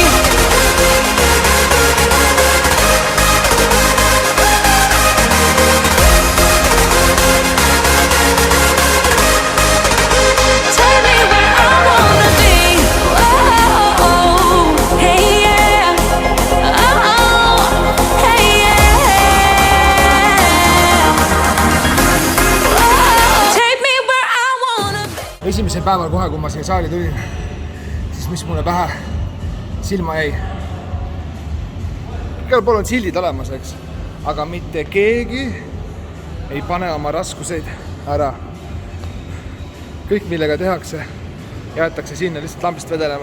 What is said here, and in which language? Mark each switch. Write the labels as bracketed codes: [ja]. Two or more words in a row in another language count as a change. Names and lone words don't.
[en] Take me where I wanna be. Oh, hey yeah. Oh, hey yeah. Oh, take me where I wanna be. [et] Esimesel päeval kohe, kui ma siia saali tulin, siis mis mulle pähe silma jäi. Igal pool on sildid olemas, eks, aga mitte keegi ei pane oma raskuseid ära. Kõik, millega tehakse, jäetakse sinna lihtsalt lambist vedelema.